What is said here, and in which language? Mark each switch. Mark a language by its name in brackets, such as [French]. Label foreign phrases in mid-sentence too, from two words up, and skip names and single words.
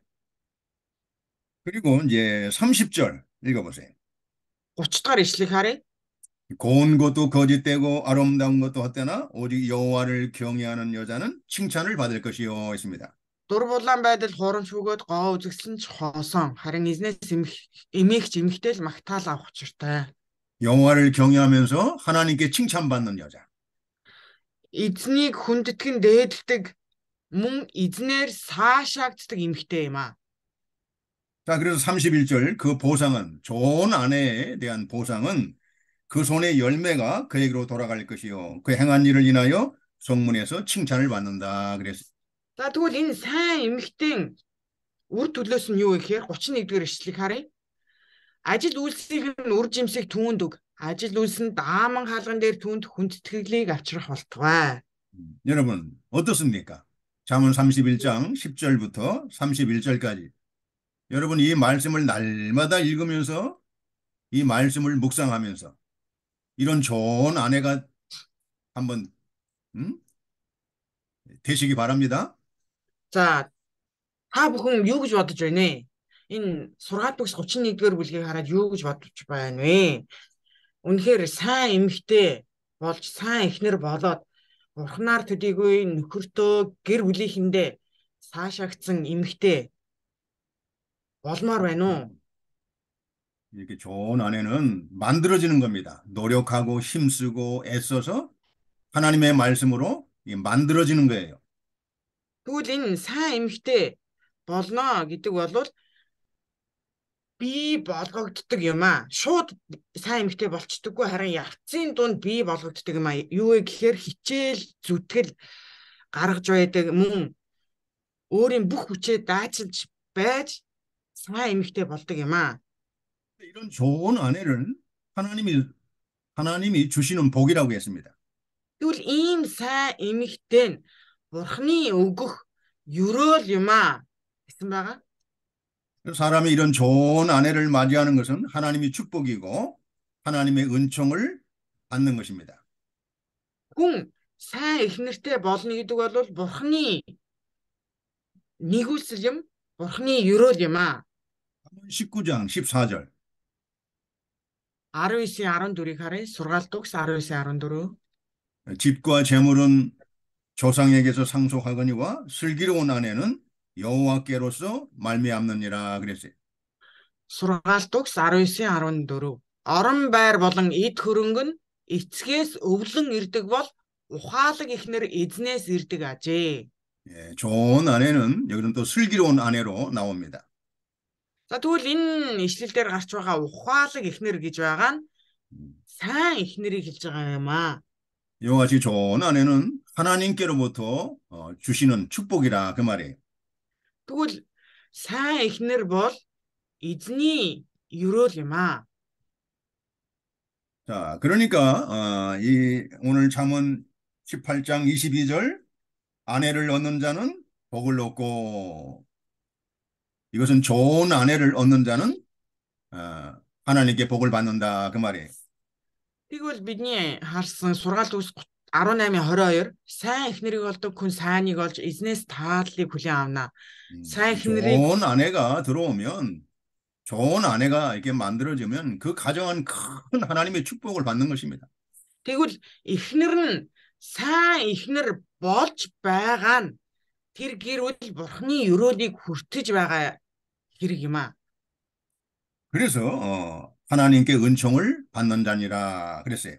[Korean] 그리고 이제 30절 읽어보세요. [Mongolian] 30 дахь ишлэг харъя. [Korean] 고운 것도 거짓되고 아름다운 것도 헛되나 오직 여호와를 경외하는 여자는 칭찬을 받을 것이요 있습니다. [Mongolian] Дур булаан байдал хурамч бөгөөд гоо үзэгсэн ч хоосон. Харин эзнээс эмээгч эмэгтэй л магтаал авах учиртай. [Korean] 여호와를 경외하면서 하나님께 칭찬받는 여자. [Mongolian] Эзнийг хүндэтгэн дээдэлдэг мөн эзнээр 사ашаагддаг эмэгтэй юм аа. [Korean] 자, 그래서 31절 그 보상은 좋은 아내에 대한 보상은 그 손의 열매가 그에게로 돌아갈 것이요 그 행한 일을 인하여 성문에서 칭찬을 받는다 그랬어요. [Mongolian] За тэгвэл энэ сайн эмэгтэй үр төлөөс нь юу вэ гэхээр 31 дугаар ишлэг харъя. Ажил үйлсийг нь үр жимсийг түүнд өг. Ажил үйлс нь дааман хаалган дээр түүнд хүндэтгэлийг авчрах болтугай. [Korean] 여러분 어떻습니까? 잠언 31장 10절부터 31절까지 여러분 이 말씀을 날마다 읽으면서 이 말씀을 묵상하면서 이런 좋은 아내가 한번 되시기 바랍니다. [Mongolian] За та бүхэн юу гэж бодож байна вэ? Энэ сургаалт бүс 31-р бүлгийг хараад юу гэж бодож байна вэ? Үнэхээр сайн эмэгтэй болж сайн эхнэр болоод бурхнаар төдийгүй нөхөртөө гэр бүлийнхэндээ 사ашаагдсан эмэгтэй болмоор байна уу? [Korean] 이렇게 좋은 아내는 만들어지는 겁니다. 노력하고 힘쓰고 애써서 하나님의 말씀으로 만들어지는 거예요. [Mongolian] Тэгвэл энэ сайн эмэгтэй болно гэдэг бол бий болгогддог юм аа. Шууд сайн эмэгтэй болчдоггүй харин явцын дунд бий болгогддог юм аа. Юу вэ гэхээр хичээл зүтгэл гаргаж байдаг мөн өөрийн бүх хүчээ даачилж байж сайн эмэгтэй болдог юм аа. [Korean] 이런 좋은 아내를 하나님이 주시는 복이라고 했습니다. [Mongolian] Тэгвэл ийм сайн эмэгтэй нь Бурхны өгөх ерөөл юм аа гэсэн байгаа. [Korean] 사람이 이런 좋은 아내를 맞이하는 것은 하나님의 축복이고 하나님의 은총을 받는 것입니다. [Mongolian] Хүн сайн эхнэртэй болно гэдэг бол Бурхны нэгүсэл юм, Бурхны ерөөл юм аа. [Korean] 19장 14절 [Mongolian] 19-14-ийг харъя. Сургаалт үгс 19-14. [Korean] 집과 재물은 조상에게서 상속하거니와 슬기로운 아내는 여호와께로서 말미암느니라 그랬어요. [Mongolian] Сургаалт үгс 19-14. Орон байр болон эд хөрөнгө нь эцгээс өвлөн ирдэг бол ухаалаг эхнэр эзнээс ирдэг ажээ. [Korean] 예, 좋은 아내는 여기는 또 슬기로운 아내로 나옵니다. [Mongolian] За тэгвэл энэ ишлэл дээр гарч байгаа ухаалаг эхнэр гэж байгаа нь сайн эхнэрийг хэлж байгаа юм аа. [Korean] 이와 같이 좋은 아내는 하나님께로부터 주시는 축복이라 그 말이에요. [Mongolian] Тэгвэл сайн эхнэр бол эзний ерөөл юм аа. [Korean] 자, 그러니까 오늘 잠언 18장 22절 아내를 얻는 자는 복을 얻고 이것은 좋은 아내를 얻는 자는 하나님께 복을 받는다 그 말이에요. [Mongolian] Тэгвэл бидний харсан сургаалт үгс 18-22 сайн эхнэрийг олдог хүн сайныг олж эзнээс тааллыг хүлээн авна. сайн эхнэрийг [Korean] 좋은 아내가 들어오면 좋은 아내가 이렇게 만들어지면 그 가정은 큰 하나님의 축복을 받는 것입니다. [Mongolian] тэгвэл эхнэр нь сайн эхнэр болж байгаа нь тэр гэр бүл Бурхны ерөөлийг хүртэж байгаа хэрэг юм аа. [Korean] 그래서 하나님께 은총을 받는 자니라 그랬어요.